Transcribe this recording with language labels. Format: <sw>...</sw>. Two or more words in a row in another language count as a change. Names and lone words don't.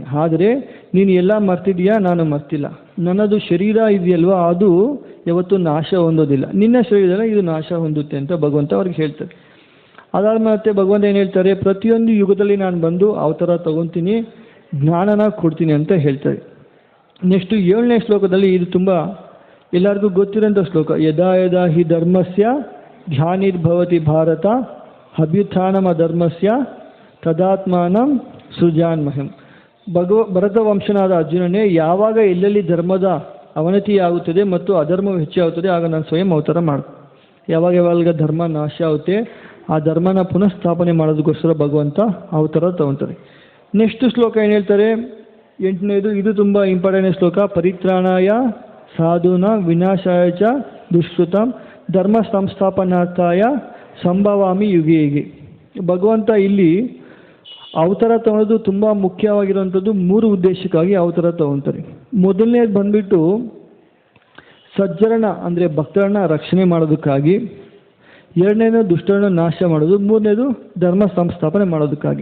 <kn>ಆದರೆ ನೀನು ಎಲ್ಲ ಮರ್ತಿದೀಯಾ, ನಾನು ಮರ್ತಿಲ್ಲ. ನನ್ನದು ಶರೀರ ಇದೆಯಲ್ವ, ಅದು ಯಾವತ್ತೂ ನಾಶ ಹೊಂದೋದಿಲ್ಲ, ನಿನ್ನ ಶರೀರದಲ್ಲಿ ಇದು ನಾಶ ಹೊಂದುತ್ತೆ ಅಂತ ಭಗವಂತ ಅವ್ರಿಗೆ ಹೇಳ್ತಾರೆ. ಅದಾದ ಮತ್ತೆ ಭಗವಂತ ಏನು ಹೇಳ್ತಾರೆ, ಪ್ರತಿಯೊಂದು ಯುಗದಲ್ಲಿ ನಾನು ಬಂದು ಅವತಾರ ತಗೊತೀನಿ, ಜ್ಞಾನನ ಕೊಡ್ತೀನಿ ಅಂತ ಹೇಳ್ತಾರೆ. ನೆಕ್ಸ್ಟು 7ನೇ ಶ್ಲೋಕದಲ್ಲಿ ಇದು ತುಂಬ ಎಲ್ಲರಿಗೂ ಗೊತ್ತಿರೋಂಥ ಶ್ಲೋಕ.</kn> <sa>ಯದಾ ಯದಾ ಹಿ ಧರ್ಮಸ್ಯ ಧ್ಯಾನಿರ್ಭವತಿ ಭಾರತ ಅಭ್ಯುತ್ಥಾನಮ ಧರ್ಮಸ್ಯ ತದಾತ್ಮಾನಂ ಸೃಜಾನ್ಮಹಂ.</sa> <kn>ಭರತ ವಂಶನಾದ ಅರ್ಜುನನೇ, ಯಾವಾಗ ಎಲ್ಲೆಲ್ಲಿ ಧರ್ಮದ ಅವನತಿಯಾಗುತ್ತದೆ ಮತ್ತು ಅಧರ್ಮವು ಹೆಚ್ಚಾಗುತ್ತದೆ ಆಗ ನಾನು ಸ್ವಯಂ ಅವತಾರ ಮಾಡ್ತೀನಿ. ಯಾವಾಗ ಧರ್ಮ ನಾಶ ಆಗುತ್ತೆ ಆ ಧರ್ಮನ ಪುನಃ ಸ್ಥಾಪನೆ ಮಾಡೋದಕ್ಕೋಸ್ಕರ ಭಗವಂತ ಅವತಾರ ತಗೊತಾರೆ. ನೆಕ್ಸ್ಟ್ ಶ್ಲೋಕ ಏನು ಹೇಳ್ತಾರೆ, 8ನೇದು, ಇದು ತುಂಬ ಇಂಪಾರ್ಟೆಂಟ್ ಶ್ಲೋಕ.</kn> <sa>ಪರಿತ್ರಾಣಾಯ ಸಾಧೂನ ವಿನಾಶಾಯ ಚ ದುಷ್ಕೃತಂ ಧರ್ಮ ಸಂಸ್ಥಾಪನಾರ್ಥಾಯ ಸಂಭವಾಮಿ ಯುಗೆ ಯುಗೆ.</sa> <kn>ಭಗವಂತ ಇಲ್ಲಿ ಅವತಾರ ತಗೊಳ್ಳೋದು ತುಂಬ ಮುಖ್ಯವಾಗಿರುವಂಥದ್ದು 3 ಉದ್ದೇಶಕ್ಕಾಗಿ ಅವತಾರ ತಗೊತಾರೆ. ಮೊದಲನೇದು ಬಂದ್ಬಿಟ್ಟು ಸಜ್ಜರಣ ಅಂದರೆ ಭಕ್ತರನ್ನ ರಕ್ಷಣೆ ಮಾಡೋದಕ್ಕಾಗಿ, 2ನೇದು ದುಷ್ಟರನ್ನ ನಾಶ ಮಾಡೋದು, 3ನೇದು ಧರ್ಮ ಸಂಸ್ಥಾಪನೆ ಮಾಡೋದಕ್ಕಾಗಿ.</kn>